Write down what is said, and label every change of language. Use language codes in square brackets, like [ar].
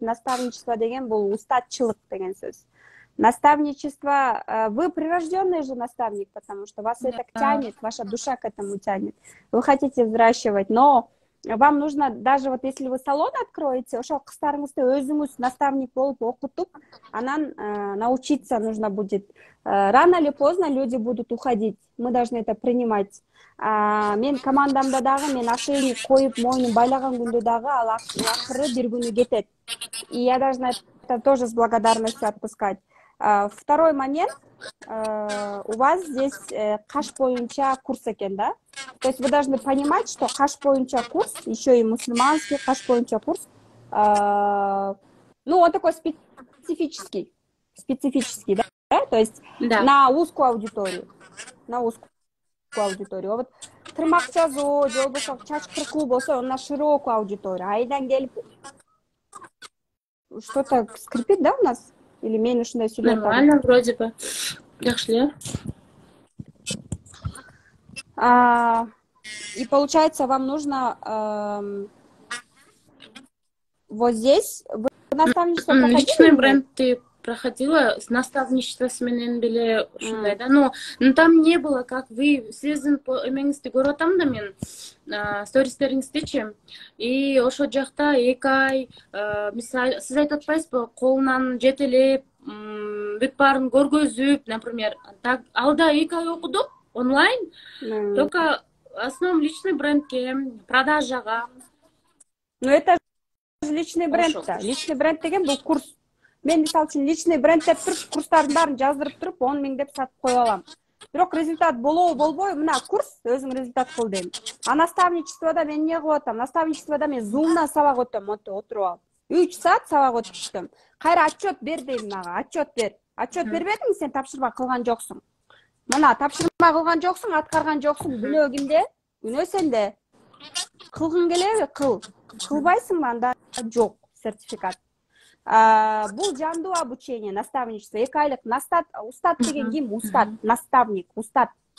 [ky] Наставничество деген бул устатчылык деген сөз. [ru] Наставничество, вы прирожденный же наставник, потому что вас это тянет, ваша душа к этому тянет. Вы хотите взращивать, но вам нужно, даже вот если вы салон откроете, [ky] ошол кыздарыңызды өзүңүз наставник болуп окутуп, анан [ru] научиться нужно будет. Рано или поздно люди будут уходить. Мы должны это принимать. [ky] Мен командамда дагы мен ошейник коюп мойнун байлаган күндө дагы ал акыры бир күнү кетет. [ru] И я должна это тоже с благодарностью отпускать. Второй момент, у вас здесь [ky] каш боюнча курс экен, [ru] да? То есть вы должны понимать, что [ky] каш боюнча [ru] курс, еще и мусульманский каш боюнча курс, ну, он такой специфический, да? То есть на узкую аудиторию, А вот [ky] тырмак жазуу, же болбосо чач кыркуу болсо, [ru] он на широкую аудиторию. Айдан келип что-то скрипит, да, у нас? [ky] Или мен ушундай сүйлөп атам? [ru] Нормально, вроде бы. [ky] Жакшы эле. [ru] И получается, вам нужно вот здесь вы наставничество проходили? Личный бренд ты проходила, с наставничества с [ky] менен беле ушундай да. [ru] Но там не было, как вы [ky] сиздин эмеңизди көрүп атам да мен стористериңиздичи. И ошол жакта 2 ай, мисалы, сиз айтып атпайсызбы, колунан жетелеп, бүт баарын көргөзүп, например, так алда 2 ай окудук онлайн. Только основном личный брендке, продажага. [ru] Ну это же личный бренд да. [ky] Личный бренд деген бул курс. Мен мисалы үчүн личный бренд деп туруп, курстардын баарын жаздырып туруп, 10 000 деп сатып коюп алам. Бирок результат болобу болбойбу, мына курс өзүң результат кыл дейм. А наставничествода мен эмне кылып атам? Наставничествода мен Zoom'дан сабак өтөм, отуруп алып. 3 саат сабак өтүштүм. Кайра отчет бер дейм мага, отчет бер. Отчет бербедиңби, сен тапшырма кылган жоксуң. Мына тапшырма кылган жоксуң, аткарган жоксуң. Күнөө кимде? Күнөө сенде. Кылгың келеби? Кыл. Кылбайсыңбы, анда жок сертификат. Бул жандуу обучение, наставничество. 2 айлык устат деген ким? Устат, наставник, устат.